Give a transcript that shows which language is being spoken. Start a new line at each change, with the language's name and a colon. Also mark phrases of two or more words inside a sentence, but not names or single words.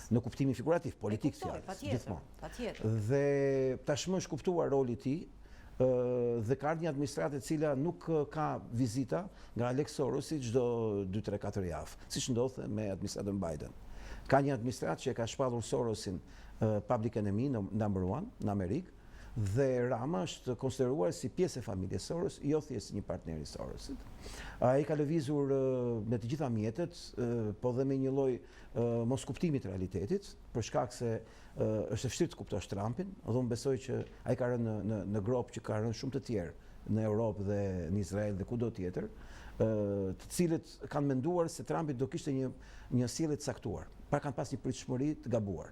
Albanian: Në kuptimin figurativ, politik fjalës, gjithmonë. Patjetër. Dhe tashmë është kuptuar roli i tij dhe ka ardhur një administratë e cila nuk ka vizita nga Alex Sorosi çdo 2-3-4 javë, siç ndodh me administratën Biden. Ka një administratë që e ka shpallur Sorosin
English: public enemy number 1
Albanian: në Amerikë Dhe Rama është konsideruar si pjesë e familjes Soros, jo thjesht një partner i Sorosit. Ai ka lëvizur me të gjitha mjetet, po dhe me një lloj mos kuptimi të realitetit, për shkak se është e vështirë të kuptosh Trumpin, dhe unë besoj që ai ka rënë në grop që ka rënë shumë të tjerë në Europë dhe në Izrael dhe kudo tjetër, të cilët kanë menduar se Trumpi do kishte një sjellje të caktuar, pra kanë pas një pritshmëri të gabuar.